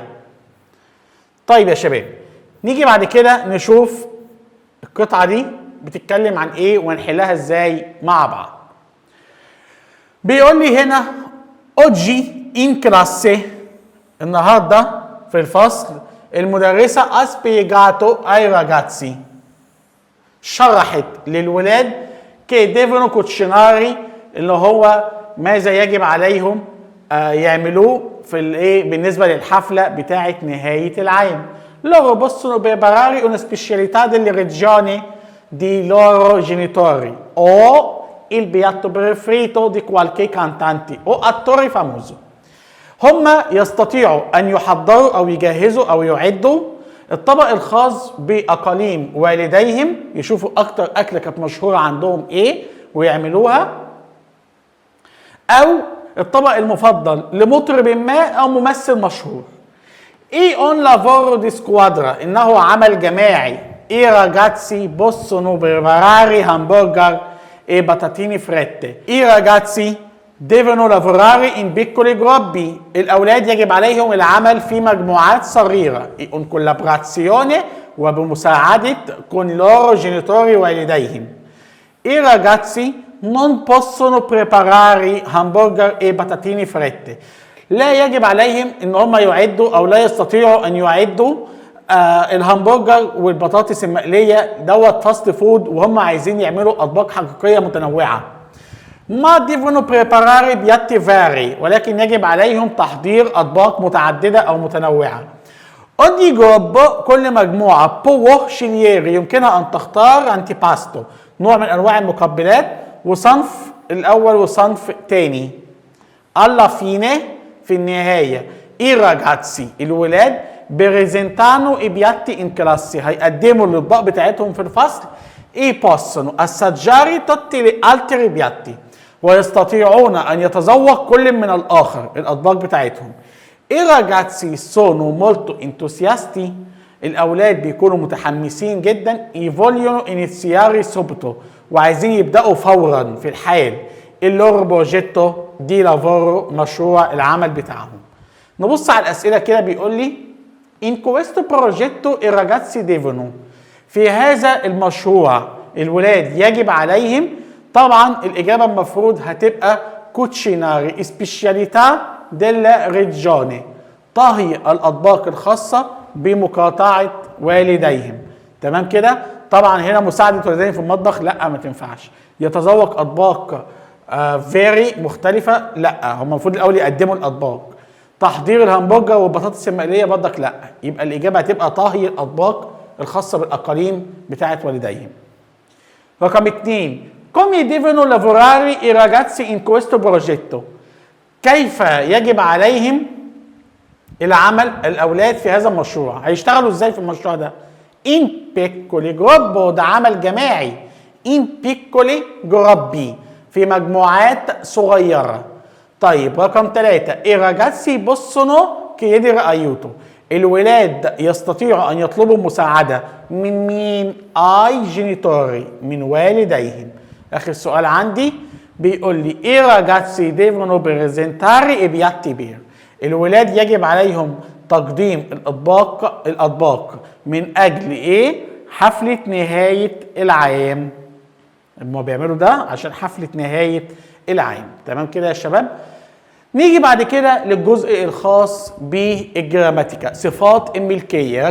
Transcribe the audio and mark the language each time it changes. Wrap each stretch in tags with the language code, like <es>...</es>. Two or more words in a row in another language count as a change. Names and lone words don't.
<ar>طيب يا شباب نيجي بعد كده نشوف القطعة دي بتتكلم عن ايه ونحلها ازاي مع بعض. بيقول لي هنا</ar> <it>oggi in classe</it> <ar>النهارده في الفصل المدرسة</ar> <it>ha spiegato ai ragazzi</it> <ar>شرحت للولاد</ar> <it>che devono cucinare</it> <ar>اللي هو ماذا يجب عليهم يعملوه في الايه بالنسبة للحفلة بتاعة نهاية العام.</ar> <it>Loro possono preparare una specialità delle regioni di loro genitori o il piatto preferito di qualche cantante o attore famoso.</it> <ar>هم يستطيعوا أن يحضروا أو يجهزوا أو يعدوا الطبق الخاص بأقاليم والديهم يشوفوا أكتر أكلة كانت مشهورة عندهم إيه ويعملوها أو الطبق المفضل لمطرب ما أو ممثل مشهور.</ar> <it>E un lavoro di squadra</it> <ar>إنه عمل جماعي.</ar> <it>I ragazzi possono preparare hamburger e patatine fritte. I ragazzi devono lavorare in piccoli gruppi.</it> <ar>الأولاد يجب عليهم العمل في مجموعات صغيرة.</ar> <it>in collaborazione وبمساعدة con i loro genitori والديهم. I ragazzi non possono preparare hamburger e patatine fritte.</it> <ar>لا يجب عليهم ان هم يعدوا او لا يستطيعوا ان يعدوا الهمبرجر والبطاطس المقليه دوت</ar> <en>fast food</en> <ar>وهم عايزين يعملوا اطباق حقيقيه متنوعه. ما</ar> <it>devono preparare piatti vari</it> <ar>ولكن يجب عليهم تحضير اطباق متعدده او متنوعه.</ar> <it>ogni gruppo</it> <ar>كل مجموعه</ar> <it>può scegliere</it> <ar>يمكنها ان تختار antipasto نوع من انواع المقبلات وصنف الاول وصنف تاني.</ar> <it>alla fine</it> <ar>في النهاية</ar> <it>i ragazzi</it> <ar>الولاد</ar> <it>presentano i piatti in classe</it> <ar>هيقدموا الأطباق بتاعتهم في الفصل</ar> <it>e possono assaggiare tutti gli altri piatti</it> <ar>ويستطيعون أن يتذوق كل من الآخر الأطباق بتاعتهم.</ar> <it>i ragazzi sono molto entusiasti</it> <ar>الأولاد بيكونوا متحمسين جدا</ar> <it>e vogliono iniziare subito</it> <ar>وعايزين يبدأوا فورا في الحال</ar> <it>il loro progetto di lavoro</it> <ar>مشروع العمل بتاعهم. نبص على الأسئلة كده بيقول لي</ar> <it>in questo progetto i ragazzi devono</it> <ar>في هذا المشروع الولاد يجب عليهم طبعا الإجابة المفروض هتبقى</ar> <it>cucinare specialità della regione</it> <ar>طهي الأطباق الخاصة بمقاطعة والديهم. تمام كده. طبعا هنا مساعدة والديهم في المطبخ لا ما تنفعش. يتذوق أطباق فيري مختلفة لا هم المفروض الأول يقدموا الأطباق. تحضير الهمبرجر والبطاطس المقلية برضك لا يبقى الإجابة هتبقى طهي الأطباق الخاصة بالأقاليم بتاعة والديهم.</ar> <it>رقم 2 Come devono lavorare i ragazzi in questo progetto؟</it> <ar>كيف يجب عليهم العمل الأولاد في هذا المشروع؟ هيشتغلوا ازاي في المشروع ده؟</ar> <it>In piccoli gruppi،</it> <ar>ده عمل جماعي.</ar> <it>In piccoli gruppi،</it> <ar>في مجموعات صغيرة. طيب رقم 3،</ar> <it>i ragazzi possono chiedere aiuto،</it> <ar>الولاد يستطيعوا أن يطلبوا مساعدة من مين؟</ar> <it>i genitori,</it> <ar>من والديهم. آخر سؤال عندي بيقول لي</ar> <it>i ragazzi devono presentare i piatti per،</it> <ar>الولاد يجب عليهم تقديم الأطباق من أجل إيه؟ حفلة نهاية العام. هم بيعملوا ده عشان حفلة نهاية العام. تمام كده يا شباب؟ نيجي بعد كده للجزء الخاص بالجراماتيكا، صفات الملكية.</ar>